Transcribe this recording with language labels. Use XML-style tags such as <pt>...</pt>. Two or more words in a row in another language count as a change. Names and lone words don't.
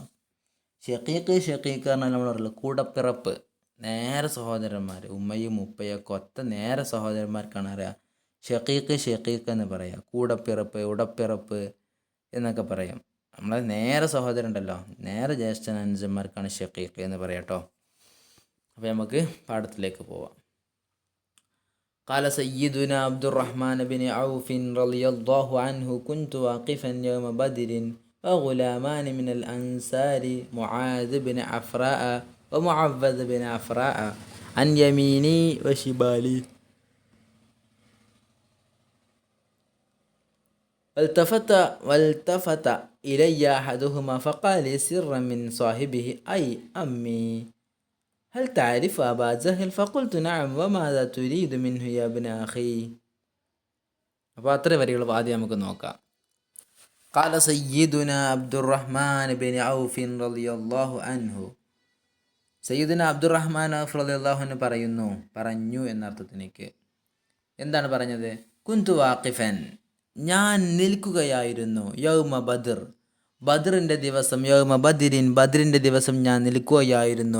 <ml>ഷക്കീക്ക് പറഞ്ഞാൽ നമ്മൾ പറയല്ലോ കൂടപ്പിറപ്പ്, നേരെ സഹോദരന്മാർ, ഉമ്മയും ഉപ്പയൊക്കെ ഒത്ത നേരെ സഹോദരന്മാർക്കാണ് അറിയാം ഷക്കീക്ക് എന്ന് പറയാം. കൂടപ്പിറപ്പ്, ഉടപ്പിറപ്പ് എന്നൊക്കെ പറയാം. നമ്മളെ നേരെ സഹോദരൻ ഉണ്ടല്ലോ, നേരെ ജ്യേഷ്ഠനുജന്മാർക്കാണ് ഷക്കീക്ക് എന്ന് പറയാം കേട്ടോ. അപ്പോൾ നമുക്ക് പാഠത്തിലേക്ക് പോവാം.</ml> <ar>قال سيدنا عبد الرحمن بن عوف رضي الله عنه كنت واقفا يوم بدر وغلامان من الأنصار معاذ بن عفراء ومعوذ بن عفراء عن يميني وشمالي والتفت إلي أحدهما فقال سرا من صاحبه أي أمي هل تعرف أبا جهل فقلت نعم وماذا تريد منه يا ابن أخي.</ar> <ml>അപ്പോൾ അത്ര വരികൾ ആദ്യം നമുക്ക് നോക്കാം.</ml> <ar>قال سيدنا عبد الرحمن بن عوف رضي الله عنه.</ar> <ml>സയ്യിദുന അബ്ദുറഹ്മാൻ ഔഫ്</ml> <ar>رضي الله عنه</ar> <ml>പറഞ്ഞു എന്നർത്ഥത്തിലേക്ക്. എന്താണ് പറഞ്ഞത്?</ml> <ar>كنت واقفا,</ar> <ml>ഞാൻ നിൽക്കുകയായിരുന്നു,</ml> <ar>يوم بدر,</ar> <ml>ബദറിൻ്റെ ദിവസം,</ml> <ar>يوم بدر,</ar> <ml>ബദറിൻ്റെ ദിവസം ഞാൻ നിൽക്കുകയായിരുന്നു.</ml>